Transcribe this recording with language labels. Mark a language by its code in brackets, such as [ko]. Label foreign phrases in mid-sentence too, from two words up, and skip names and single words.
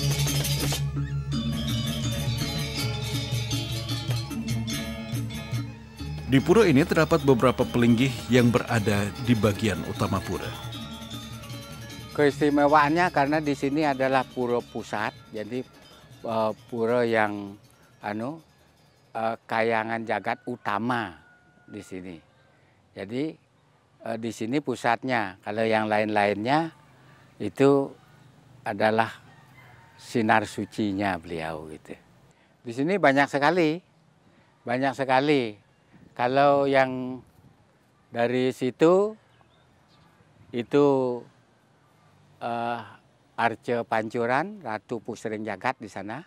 [id] Di pura ini terdapat beberapa pelinggih yang berada di bagian utama pura. Keistimewaannya karena di sini adalah pura pusat, jadi pura yang kayangan jagat utama di sini. Jadi di sini pusatnya. Kalau yang lain-lainnya itu adalah sinar sucinya beliau gitu. Di sini banyak sekali. Kalau yang dari situ itu Arca Pancuran, Ratu Pusering Jagat di sana.